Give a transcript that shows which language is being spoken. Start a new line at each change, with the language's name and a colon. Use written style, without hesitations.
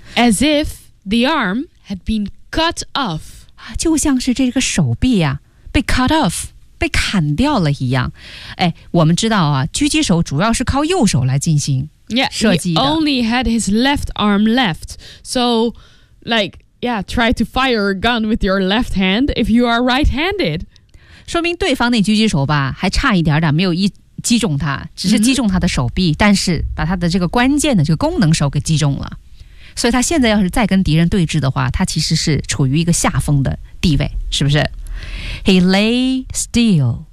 English: As if the arm had been cut off.
Chinese: 就像是这个手臂啊，被 cut off， 被砍掉了一样。哎，我们知道啊，狙击手主要是靠右手来进行射击的。
English: Yeah, he only had his left arm left. So, like... Yeah, try to fire a gun with your left hand if you are right-handed.
Chinese: 说明对方那狙击手吧，还差一点点没有一击中他，只是击中他的手臂，mm-hmm. 但是把他的这个关键的这个功能手给击中了。所以他现在要是再跟敌人对峙的话，他其实是处于一个下风的地位，是不是？
English: He lay still.